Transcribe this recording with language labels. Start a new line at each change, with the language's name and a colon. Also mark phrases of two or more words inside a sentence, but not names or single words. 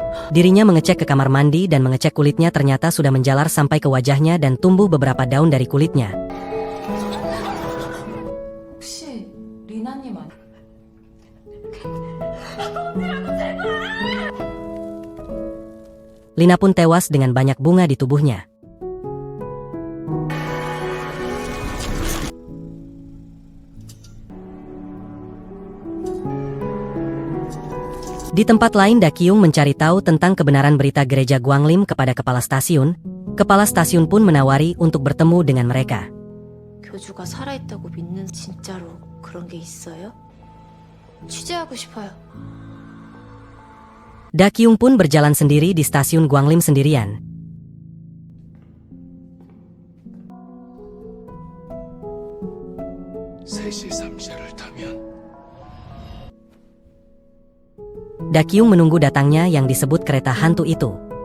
Indonesian: Dirinya mengecek ke kamar mandi dan mengecek kulitnya, ternyata sudah menjalar sampai ke wajahnya dan tumbuh beberapa daun dari kulitnya.
Korean: 혹시 리나님 아니?
Indonesian: Lina pun tewas dengan banyak bunga di tubuhnya. Di tempat lain, Dakyung mencari tahu tentang kebenaran berita gereja Gwanglim kepada kepala stasiun. Kepala stasiun pun menawari untuk bertemu dengan mereka.
Korean: 교주가 살아있다고 믿는 진짜로 그런 게 있어요? 취재하고 싶어요.
Indonesian: Dakyung pun berjalan sendiri di stasiun Gwanglim sendirian. Dakyung menunggu datangnya yang disebut kereta hantu itu.